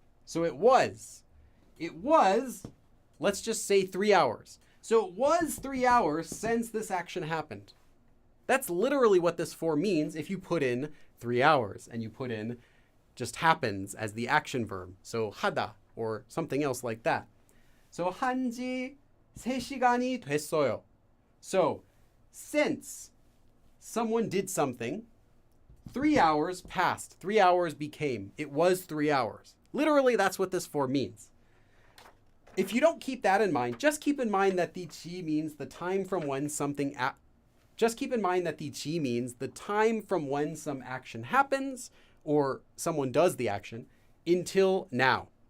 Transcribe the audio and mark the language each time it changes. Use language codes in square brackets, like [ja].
[en] So it was, let's just say 3 hours. So it was 3 hours since this action happened. That's literally what this form means if you put in 3 hours and you put in just happens as the action verb. So 하다 or something else like that. [ko] So 한지 3시간이 됐어요. [en] So since someone did something, 3 hours passed. 3 hours became. It was 3 hours. Literally, that's what this form means. If you don't keep that in mind, just keep in mind that the 지 means the time from when something just keep in mind that the 지 means the time from when some action happens or someone does the action until now.